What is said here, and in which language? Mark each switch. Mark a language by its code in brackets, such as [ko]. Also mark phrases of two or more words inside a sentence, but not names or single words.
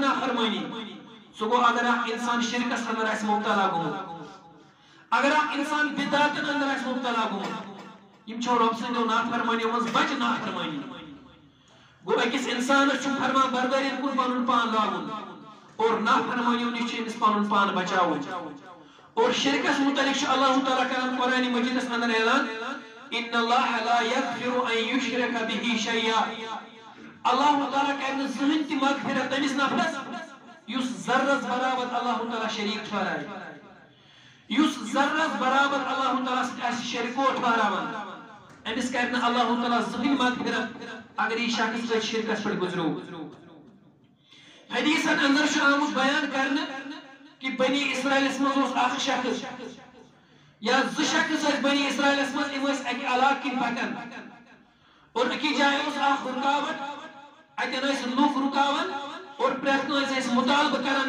[ks] نافرمٲنی سُہ گوٚو اگر اکھ انسان شرکس اندر آسہِ مبتلا گوٚمُت اگر اکھ انسان بدعاتن اندر آسہِ مبتلا گوٚمُت یم چھو رب سٕنٛدیو نافرمٲنیو منٛز بجہِ نافرمٲنی گوٚو أکِس انسانس چھُ فرمان بردٲری کُن پنُن پان لاگُن اور نافرمٲنیو نِش چھُ أمِس پنُن پان بچاوُن اور شرکس متعلق چھُ اللہ تعالیٰ کران قرآن مجیدس اندر اعلان [ar] ان اللہ لا یغفر ان یشرک بہ شیئا [ks] اللہ تعالیٰ کرِ نہٕ زٕہٕنۍ تہِ مغفرت تٔمِس نفرس یُس ذرس برابر اللہ تعالیٰ شریک ٹھہرایہِ یُس ذرس برابر اللہ تعالیٰ سۭتۍ آسہِ شرکو ٹھہراوان أمِس کرِ نہٕ اللہ تعالیٰ زٕہٕنۍ مغفرت اگر یہِ شخص أتھۍ شرکس پٮ۪ٹھ گُزریو حدیثن اندر چھُ آمُت بیان کرنہٕ کہ بنی اسرائیلس منٛز اوس اکھ شخص یا زٕ شخص ٲسۍ بنی اسرائیلس منٛز یِم ٲسۍ اکہِ علاقہٕ کِنۍ پکان اور أکِس جایہِ اوس اکھ رُکاوٹ اتٮ۪ن ٲسۍ لُکھ رُکاوان اور پرٛٮ۪تھ کٲنٛسہِ ٲسۍ مُطالبہٕ کران